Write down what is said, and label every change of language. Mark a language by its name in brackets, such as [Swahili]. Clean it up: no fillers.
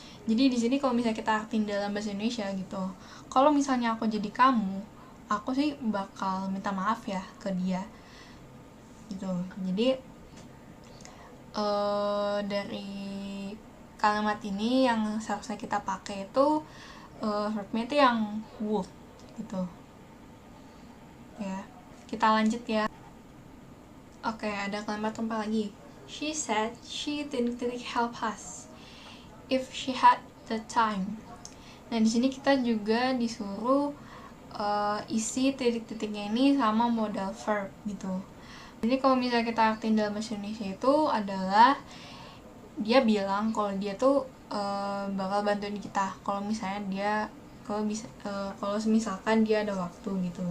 [Indonesian] Jadi di sini kalau misalnya kita artiin dalam bahasa Indonesia gitu, kalau misalnya aku jadi kamu, aku sih bakal minta maaf ya ke dia gitu. Jadi dari kalimat ini yang seharusnya kita pakai itu verbnya itu yang would gitu ya. Kita lanjut ya. Oke, ada kalimat rumpang lagi. [English] She said she didn't help us if she had the time. [Indonesian] Nah, di sini kita juga disuruh isi titik-titiknya ini sama modal verb gitu. Jadi kalau misalnya kita artiin dalam bahasa Indonesia itu adalah dia bilang kalau dia tuh bakal bantuin kita kalau misalnya dia kalau misalkan dia ada waktu gitu.